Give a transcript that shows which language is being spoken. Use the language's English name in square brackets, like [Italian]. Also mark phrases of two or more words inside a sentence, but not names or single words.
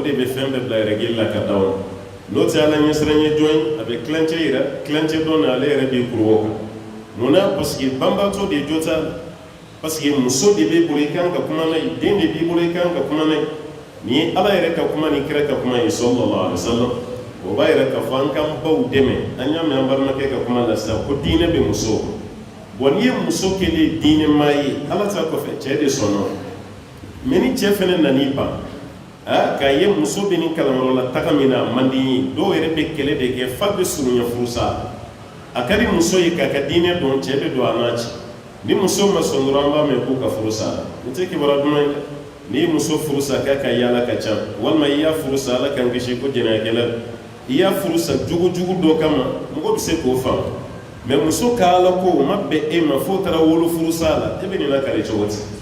[Bambara] de bɛ fɛn bɛɛ bila règle la ka d'aw ma n'o tɛ ala ɲɛsiran ye jɔn a bɛ tilancɛ yira tilancɛ dɔn na ale yɛrɛ b'i kuru o kan munna [French] parce que [Bambara] banbaatɔ de jo t'a la [French] parce que [Bambara] muso de b'i bolo i kan ka kuma n'a ye den de b'i bolo i kan ka kuma n'a ye nin ye ala yɛrɛ ka kuma ni kira ka kuma ye [Arabic] صلى الله عليه وسلم [Bambara] o b'a yɛrɛ k'a fɔ an k'an baw dɛmɛ an y'a mɛn an balimakɛ ka kuma la sisan ko diinɛ bɛ muso bon n'i ye muso kelen diinɛ maa ye ala ta kɔfɛ cɛ de sɔnna mɛ ni cɛ fɛnɛ nan'i ban k'a ye muso bɛ nin kalanyɔrɔ la taga min na a man di ye dɔw yɛrɛ bɛ kɛlɛ de kɛ fa bɛ surunya furusa a ka di muso ye k'a ka diinɛ dɔn cɛ bɛ don a n'a cɛ ni muso ma sɔn dɔrɔn an b'a mɛn k'u ka furusa o tɛ kibaruya duman ye dɛ n'i ye muso furusa k'a ka yaala ka ca walima i y'a furusa ala k'an kisi ko jɛnɛyakɛla i y'a furusa jugujugu dɔ kama mɔgɔ bɛ se k'o faamu mɛ muso ka ala ko o ma bɛn e ma fo taara wolo furusa la e bɛ nin lakale cogo di